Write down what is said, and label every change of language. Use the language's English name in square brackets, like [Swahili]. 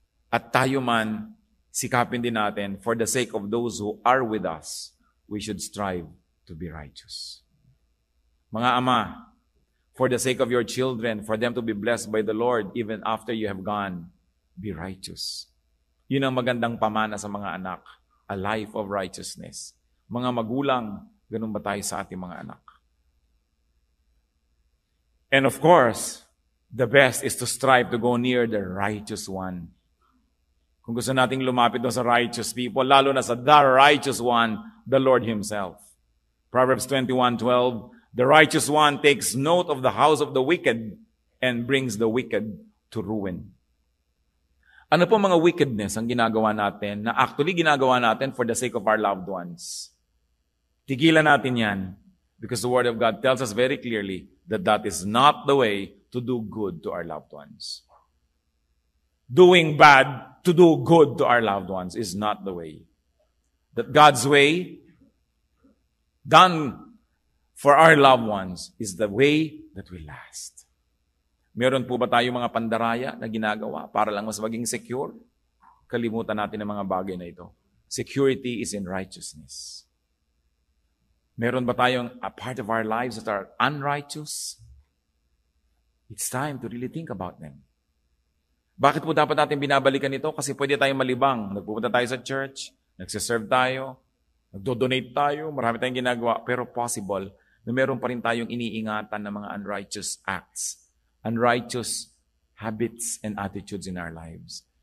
[Filipino] At tayo man, sikapin din natin, [English] for the sake of those who are with us, we should strive to be righteous. [Filipino] Mga ama, [English] for the sake of your children, for them to be blessed by the Lord, even after you have gone, be righteous. [Filipino] Yun ang magandang pamana sa mga anak, [English] a life of righteousness. [Filipino] Mga magulang, ganun ba tayo sa ating mga anak? [English] And of course, the best is to strive to go near the righteous one. [Filipino] Kung gusto nating lumapit doon sa [English] righteous people, [Filipino] lalo na sa [English] the righteous one, the Lord Himself. Proverbs 21:12, the righteous one takes note of the house of the wicked and brings the wicked to ruin. [Filipino] Ano po mga wickedness ang ginagawa natin na actually ginagawa natin [English] for the sake of our loved ones? [Filipino] Tigilan natin yan [English] because the Word of God tells us very clearly that that is not the way to do good to our loved ones. Doing bad to do good to our loved ones is not the way. That God's way, done for our loved ones, is the way that will last. [Filipino] Meron po ba tayo mga pandaraya na ginagawa para lang mas maging secure? Kalimutan natin ang mga bagay na ito. [English] Security is in righteousness. [Filipino] Meron ba tayong [English] a part of our lives that are unrighteous? It's time to really think about them. [Filipino] Bakit po dapat natin binabalikan ito? Kasi pwede tayong malibang. Nagpupunta tayo sa church, nagsiserve tayo, nagdo-donate tayo, marami tayong ginagawa, pero possible na meron pa rin tayong iniingatan ng mga [English] unrighteous acts, unrighteous habits and attitudes in our lives.